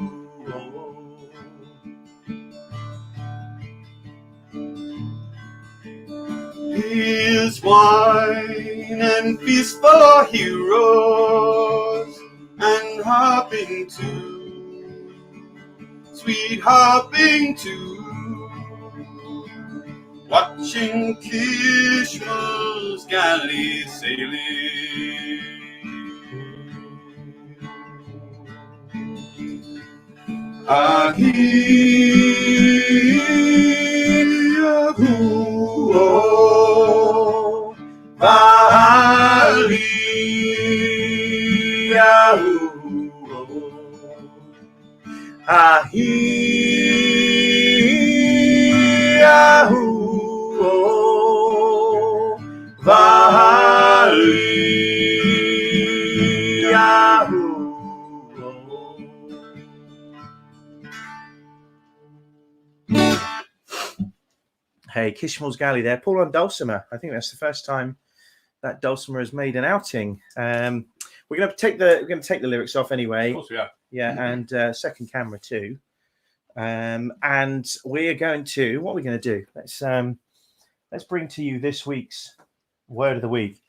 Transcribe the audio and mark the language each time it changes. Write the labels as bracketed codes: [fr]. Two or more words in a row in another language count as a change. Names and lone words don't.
[en] Here's wine and feast for our heroes, and harping too, sweet harping too. watching Kishmaul's galley sailing. Ahi-ya-hu-oh, Ahi-ya-hu-oh, Ahi-ya-hu-oh, Ahi-ya-hu-oh. Hey, Kishmaul's Galley there. Paul on dulcimer. I think that's the first time that dulcimer has made an outing. We're going to take the lyrics off anyway. Of course we are. Yeah, and second camera too. And we're going to, what are we going to do? Let's bring to you this week's word of the week.